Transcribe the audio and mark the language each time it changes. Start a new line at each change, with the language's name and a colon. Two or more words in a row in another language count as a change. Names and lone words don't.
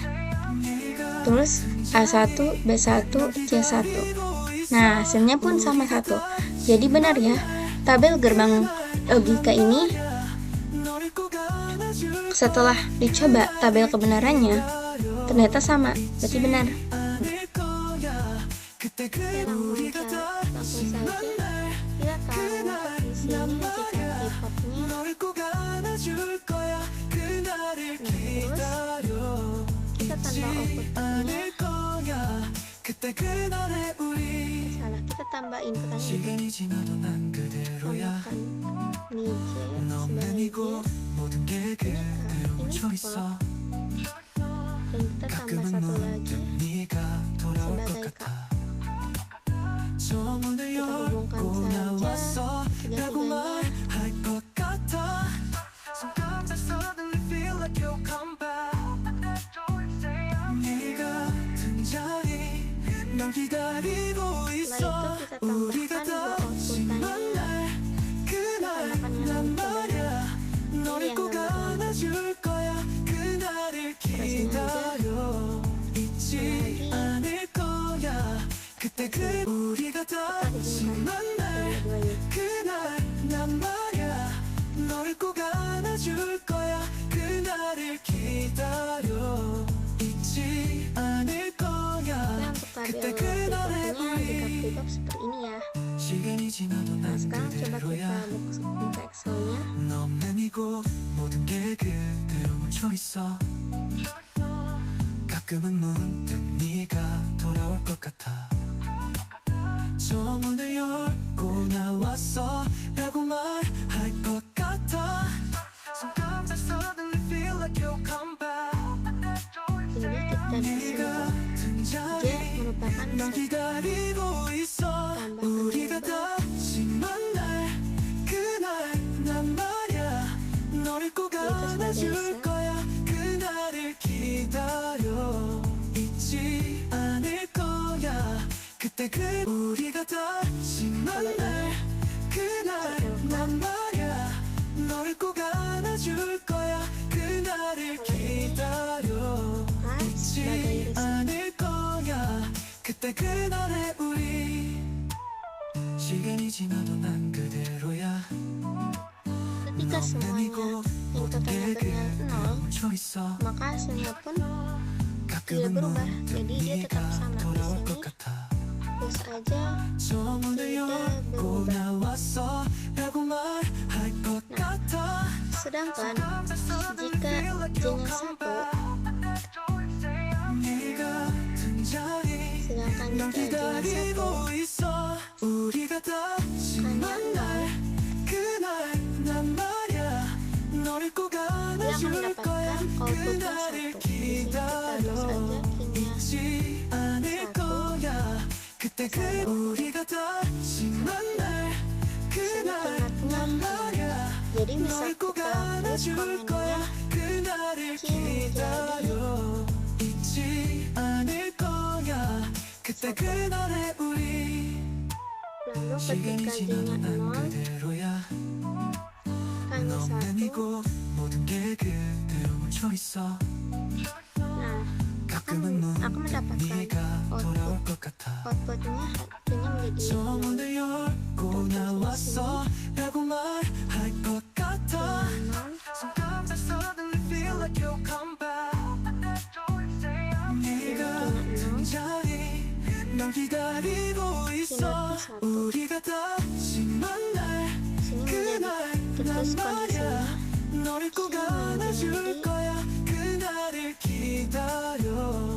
Indonesian: Terus A1, B1, C1. Nah, hasilnya pun sama 1. Jadi benar ya, tabel gerbang logika ini setelah dicoba tabel kebenarannya ternyata sama, berarti benar.
Korean: 않을 거야 그때 그 우리가
Indonesian: Langsung
Korean: 다시
Indonesian: saja
Korean: 만날
Indonesian: kita tahu di sini jika K-popnya
Korean: 너를 꼭 안아줄 거야 그날을 기다려
Indonesian: kita tanpa outputnya
Korean: 않을 거야 그때 그날의 우리
Indonesian: salah, kita tambah inputannya,
Korean: 시간이 지나도 난 그대로야
Indonesian: tambahkan nije
Korean: 너 없는
Indonesian: sebagai
Korean: 이곳 모든 게 그대로 멈춰 있어
Indonesian: dan kita tambah
Korean: 가끔은
Indonesian: satu
Korean: 문득
Indonesian: lagi
Korean: 네가 돌아올 것
Indonesian: sebagai
Korean: 같아 저 문을
Indonesian: kita
Korean: 열고
Indonesian: hubungkan
Korean: 나왔어
Indonesian: saja
Korean: 라고
Indonesian: tiga-tiganya
Korean: 말할 것 같아
English: Sometimes I suddenly feel like you'll come back
Korean: 네가 등장해 난 기다리고 있어
Indonesian: Setelah itu kita
Korean: 우리가
Indonesian: tambahkan dua
Korean: 다시
Indonesian: outputannya,
Korean: 만날 그날
Indonesian: tambahkan yang
Korean: 난
Indonesian: kedua.
Korean: 말야 너를
Indonesian: yang
Korean: 꼭
Indonesian: gambar
Korean: 안아줄 거야 그날을 기다려 잊지 않을 거야 그때 그 우리가 다시 만날
Indonesian: dua-duanya.
Korean: 그날 난 말야 너를 꼭 안아줄 거야 그날을 기다려 잊지 않을 거야
Indonesian: Nah, untuk
Korean: 그때
Indonesian: tabel
Korean: 그날의
Indonesian: K-popnya jika
Korean: 우리
Indonesian: K-pop seperti ini ya.
Korean: 시간이 지나도
Indonesian: Nah,
Korean: 난
Indonesian: sekarang coba kita
Korean: 그대로야
Indonesian: buka Excelnya.
Korean: 너 없는 이곳 모든 게 그대로 멈춰 있어 가끔은 문득 네가 돌아올 것 같아 저 문을 열고 나왔어 라고 말할 것 같아
English: Sometimes I suddenly feel like you'll come back
Indonesian: Jadi kita di sini
Korean: 네가
Indonesian: J
Korean: 등장해
Indonesian: merupakan
Korean: 난 기다리고 있어 우리가 다시 만날 그날 난 말야 너를 꼭 안아줄 거야 그날을 기다려 잊지 않을 거야 그때 그 우리가 다시 만날 그날 난 말야 너를 꼭 안아줄 거야 그날을 기다려
Indonesian: A sebagai
Korean: 잊지 않을 거야 그때 그날의 우리 시간이 지나도 난 그대로야
Indonesian: ketika semuanya input parameternya 0,
Korean: 멈춰 있어
Indonesian: maka hasilnya pun tidak
Korean: 가끔은
Indonesian: berubah.
Korean: 문득
Indonesian: Jadi dia tetap
Korean: 네가
Indonesian: sama. Di
Korean: 돌아올 것
Indonesian: sini
Korean: 같아
Indonesian: terus aja
Korean: 저 문을
Indonesian: tidak
Korean: 열고
Indonesian: berubah.
Korean: 나왔어 라고 말할 것 같아
Indonesian: Sedangkan jika J-nya 1,
Korean: 네가 등장해
Indonesian: sedangkan
Korean: 난
Indonesian: jika J-nya 1
Korean: 기다리고 있어 우리가 다시
Indonesian: hanya
Korean: 만날
Indonesian: 0,
Korean: 그날 난 말야 너를 꼭
Indonesian: dia akan
Korean: 안아줄
Indonesian: mendapatkan
Korean: 거야
Indonesian: outputnya
Korean: 그날을
Indonesian: 1. Di sini kita terus
Korean: 기다려
Indonesian: aja key-nya
Korean: 잊지 않을 거야 그때 그 우리가 다시 만날 그날 난 말야
Indonesian: jadi bisa
Korean: 너를 꼭
Indonesian: kita tulis
Korean: 안아줄
Indonesian: komennya
Korean: 거야 그날을
Indonesian: key
Korean: 기다려 잊지 않을 거야 그때 그날의 우리
Indonesian: lalu
Korean: 시간이
Indonesian: ketika
Korean: 지나도
Indonesian: J-nya
Korean: 난
Indonesian: 0
Korean: 그대로야
Indonesian: hanya
Korean: 너 없는
Indonesian: 1.
Korean: 이곳 모든 게 그대로 멈춰 있어
Indonesian: Nah,
Korean: 가끔은
Indonesian: aku
Korean: 문득
Indonesian: mendapatkan
Korean: 네가 돌아올 것 같아
Indonesian: outputnya hasilnya menjadi
Korean: 저 문을 열고 나왔어 라고 말할 것 같아
Indonesian: 0.
English: Sometimes I suddenly feel like you'll come back
Korean: 네가 등장해 난 기다리고 있어 우리가 다시 만날
Indonesian: Sini menjadi
Korean: 그날
Indonesian: terus
Korean: 난 말야
Indonesian: kondisinya
Korean: 너를 꼭 안아줄 거야 그날을 기다려